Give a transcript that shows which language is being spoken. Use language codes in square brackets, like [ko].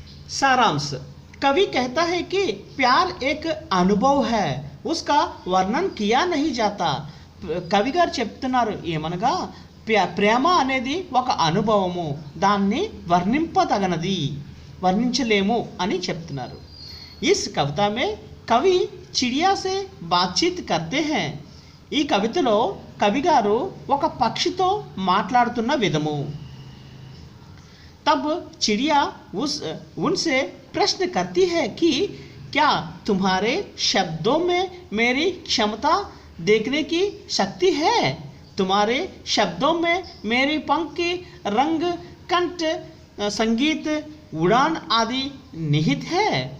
[hi] सारांश। कवि कहता है कि प्यार एक अनुभव है, उसका वर्णन किया नहीं जाता। [te] కవి గారు చెప్తున్నారు ఏమనగా ప్రేమ అనేది ఒక అనుభవము, దాన్ని వర్ణింపదగనది, వర్ణించలేము అని చెప్తున్నారు। [hi] इस कविता में कवि चिड़िया से बातचीत करते हैं। [te] ఈ కవితలో కవి గారు ఒక పక్షితో మాట్లాడుతున్న విధము। [hi] तब चिड़िया उनसे प्रश्न करती है कि क्या तुम्हारे शब्दों में मेरी क्षमता देखने की शक्ति है? तुम्हारे शब्दों में मेरी पंख की रंग, कंठ, संगीत, उड़ान आदि निहित है।